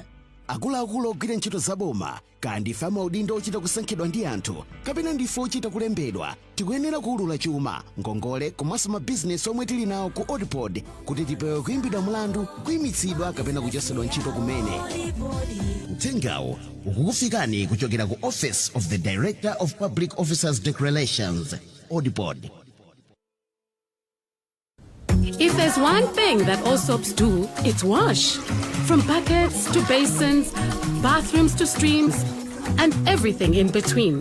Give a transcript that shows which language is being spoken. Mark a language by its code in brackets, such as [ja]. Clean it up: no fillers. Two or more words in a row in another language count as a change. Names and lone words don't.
[ny] akuluakulu ogwira ntchito zaboma kaya ndife amaudindo ochita kusankhidwa ndi anthu kapena ndife ochita kulembedwa tikuyenera kuulula chuma ngongole komanso mabizinesi omwe tili nawo ku Odipod kuti tipewe kuyimbidwa mlandu kuyimitsidwa kapena kuchosedwa ntchito kumene uthengawo ukukufikani kuchokera ku Office of the Director of Public Officers Declarations Odipod. [en] If there's one thing that all soaps do, it's wash. From buckets to basins, bathrooms to streams, and everything in between.